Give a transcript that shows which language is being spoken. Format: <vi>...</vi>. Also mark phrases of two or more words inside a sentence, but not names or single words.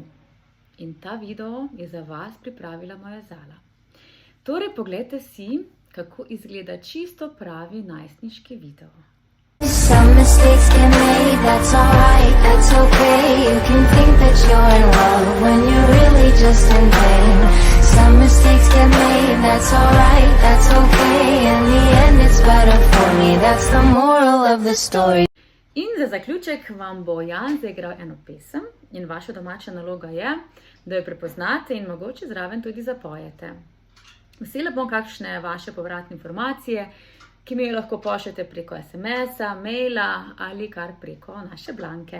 <sl>In ta video je za vas pripravila moja Zala. Torej, poglejte si, kako izgleda čisto pravi najstniški video.</sl> <en>Some mistakes get made, that's alright, that's okay. You can think that you're in love when you're really just in pain. Some mistakes get made, that's alright, that's okay. That's the moral of the story.</en> <sl>In za zaključek vam bo Jan zaigral eno pesem in vaša domača naloga je, da jo prepoznate in mogoče zraven tudi zapojete. Vesela bom kakšne vaše povratne informacije, ki mi jo lahko pošljete preko SMS-a, maila ali kar preko naše Blanke.</sl>